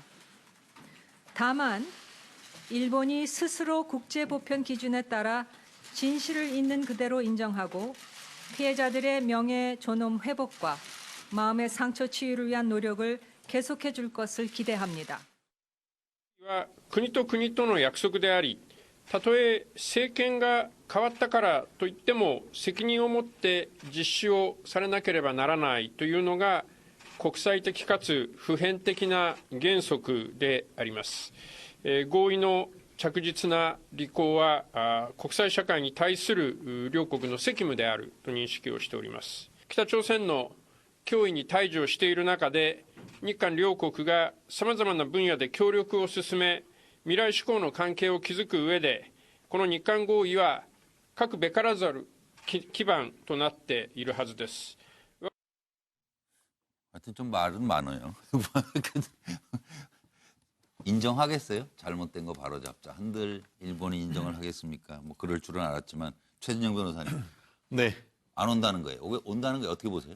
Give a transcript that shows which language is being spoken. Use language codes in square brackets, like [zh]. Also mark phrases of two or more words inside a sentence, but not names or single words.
[ko] 다만 일본이 스스로 국제보편 기준에 따라 진실을 있는 그대로 인정하고 피해자들의 명예 존엄 회복과 마음의 상처 치유를 위한 노력을 계속해 줄 것을 기대합니다. [ja] 国と国との約束であり、たとえ政権が変わったからといっても責任を持って実施をされなければならないというのが国際的かつ普遍的な原則であります。合意の着実な履行は国際社会に対する両国の責務であると認識をしております。北朝鮮の脅威に対峙をしている中で、日韓両国がさまざまな分野で協力を進め、未来志向の関係を築く上で、この日韓合意は核べからざる基盤となっているはずです。 [ko] 하여튼 좀 말은 많아요. 인정하겠어요? 잘못된 거 바로잡자. 한들 일본이 인정을 하겠습니까? 뭐 그럴 줄은 알았지만 최진영 변호사님. 네. 안 온다는 거예요. 왜 온다는 거예요? 어떻게 보세요?